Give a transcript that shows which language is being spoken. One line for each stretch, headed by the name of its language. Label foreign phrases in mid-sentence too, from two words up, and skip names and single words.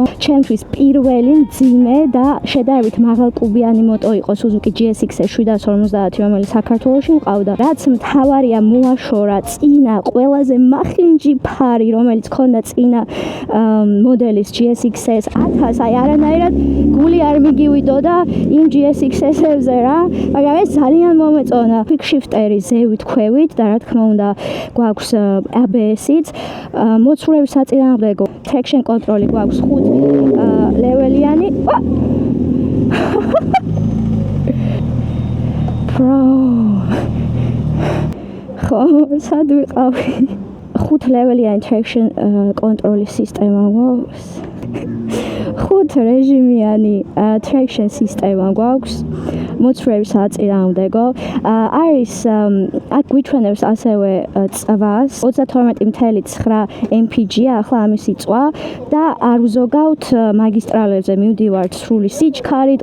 Georgian: ჩემთვის პირველი მძიმე და შედარებით მაღალკუბიანი მოტო იყო Suzuki GSX-S 750, რომელიც საქართველოში მყავდა. რაც მთავარია მოაშორა წინა ყველაზე მახინჯი ფარი, რომელიც ჰქონდა წინა მოდელის GSX-S 1000, აი არანაირად გული არ მიგივიდოდა იმ GSX-S-ებზე რა, მაგრამ ეს ძალიან მომეწონა. Quick shifter-ი ზევით ქვევით და რა თქმა უნდა გვაქვს ABS-იც. მოცულების საწინააღმდეგო traction control-ი გვაქვს 5 ლეველიანი. Bro. ხო, სად ვიყავი? 5 ლეველიანი traction control-ის სისტემა გვაქვს. 5 რეჟიმიანი traction სისტემა გვაქვს. მოცულების საწინააღმდეგო. არის აქ გვიჩვენებს ასევე წვას 32.9 mpg-ია ახლა ამისი წვა და არ ვზოგავთ მაგისტრალებზე მივდივართ სრული სიჩქარით.